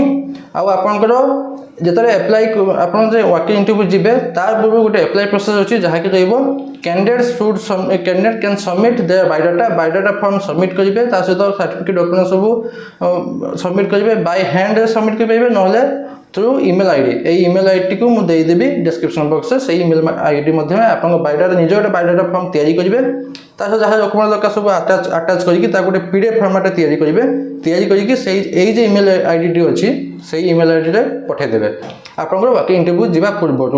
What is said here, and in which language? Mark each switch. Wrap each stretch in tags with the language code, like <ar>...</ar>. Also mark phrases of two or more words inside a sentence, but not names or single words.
<or>ଆଉ ଆପଣଙ୍କର ଯେତେବେଳେ ଆପ୍ଲାଏ ଆପଣ ଯେ</or> <en>walking interview</en> <or>ଯିବେ ତା ପୂର୍ବରୁ ଗୋଟେ</or> <en>apply process</en> <or>ଅଛି, ଯାହାକି ରହିବ</or> <en>candidate can submit their biodata form submit</en> <or>କରିବେ, ତା ସହିତ</or> <en>certificate document</en> <or>ସବୁ ସବମିଟ୍ କରିବେ।</or> <en>by handରେ</en> <or>ସବମିଟ୍ କରିପାରିବେ, ନହେଲେ</or> <en>through email ID.</en> <or>এই</or> <en>email IDଟିକୁ</en> <or>ମୁଁ ଦେଇଦେବି</or> <en>description boxରେ।</en> <or>ସେଇ</or> <en>email ID</en> <or>ମାଧ୍ୟମରେ ଆପଣଙ୍କ ବାୟୋଡାଟା ନିଜ ଗୋଟେ ବାୟୋଡାଟା ଫର୍ମ ତିଆରି କରିବେ। ତା ସହିତ ଯାହା ଡକ୍ୟୁମେଣ୍ଟ ଦରକାର ସବୁ ଆଟାଚ୍ କରିକି ତାକୁ ଗୋଟେ</or> <en>PDF formatରେ</en> <or>ତିଆରି କରିବେ। ତିଆରି କରିକି ଏଇ ଯେ</or> <en>email IDଟି</en> <or>ଅଛି ସେଇ</or> <en>email IDରେ</en> <or>ପଠାଇଦେବେ ଆପଣଙ୍କର</or> <en>walking interview</en> <or>ଯିବା ପୂର୍ବରୁ।</or>